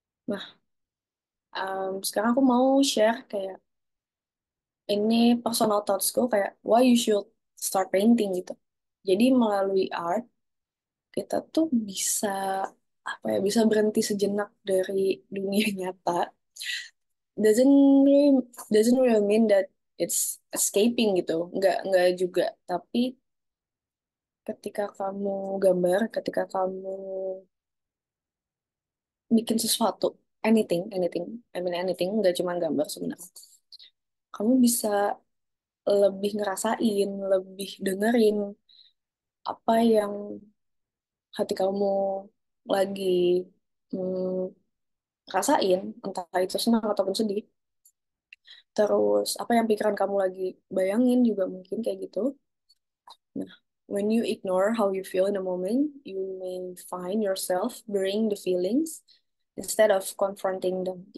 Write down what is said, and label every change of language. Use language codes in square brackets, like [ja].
[id] Nah, sekarang aku mau share kayak ini personal thoughts-ku kayak [en] why you should start painting [id] gitu. Jadi melalui art kita tuh bisa apa ya bisa berhenti sejenak dari dunia nyata. [en] Doesn't really mean that it's escaping gitu. [id] Nggak juga. Tapi ketika kamu gambar, ketika kamu bikin sesuatu, [en] anything, I mean anything, [id] nggak cuma gambar sebenarnya. Kamu bisa lebih ngerasain, lebih dengerin apa yang hati kamu lagi hmm, rasain, entah itu senang ataupun sedih. Terus apa yang pikiran kamu lagi bayangin juga mungkin kayak gitu. [en] Nah, when you ignore how you feel in a moment, you may find yourself burying the feelings instead of confronting them.